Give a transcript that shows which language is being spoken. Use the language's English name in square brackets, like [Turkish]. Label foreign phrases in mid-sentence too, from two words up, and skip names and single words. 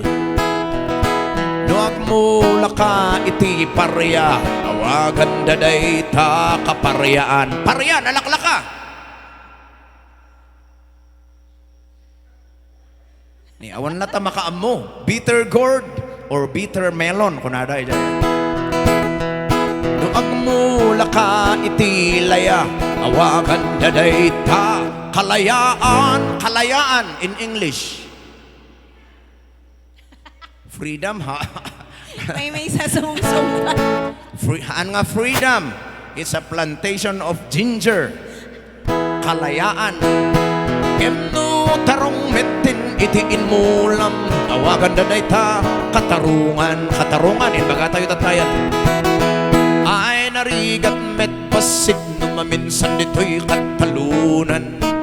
[Iloko] Nuag mula ka iti parya. Awagan daday ta kaparyaan. Parya, nalaklaka. Ni awan na ta makaammo. [English] Bitter gourd or bitter melon [Iloko] kunada ida. Nuag mula ka iti laya. Awagan daday ta kalayaan. [English] Kalayaan in English. Freedom ha. [Iloko] May sasungsong. Haan nga freedom. [English] It's a plantation of ginger. [Iloko] Kalayaan. Kemno tarong metin iti inmulam. Awagan daday ta katarungan. Katarungan baga tayo tatayan. Ay narigat met pasig no maminsan dito'y katalunan.